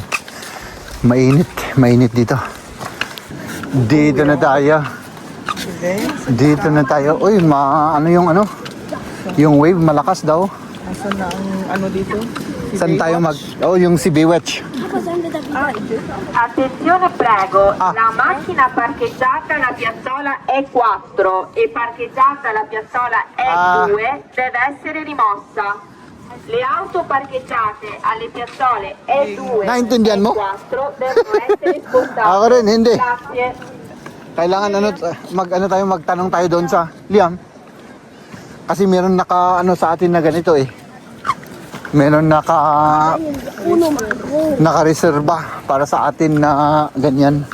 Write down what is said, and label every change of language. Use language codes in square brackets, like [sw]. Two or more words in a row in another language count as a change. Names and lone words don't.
[tl] Mainit dito. Dito na tayo. Dito na tayo. Uy, ano yung ano? Yung wave malakas daw. Asan na ang ano dito? Saan tayo yung si Baywatch. [it] Attenzione prego, la macchina parcheggiata alla piazzola E4 e parcheggiata alla piazzola E2 deve essere rimossa. Le auto parcheggiate alle piazzole E2 [tl] Naintindihan e mo? [it] E4 devono essere spostate. [tl] Ako rin, hindi. [it] Grazie. [tl] Kailangan magtanong tayo doon sa Liam. Kasi meron sa atin na ganito eh. Meron naka-reserva para sa atin na ganyan.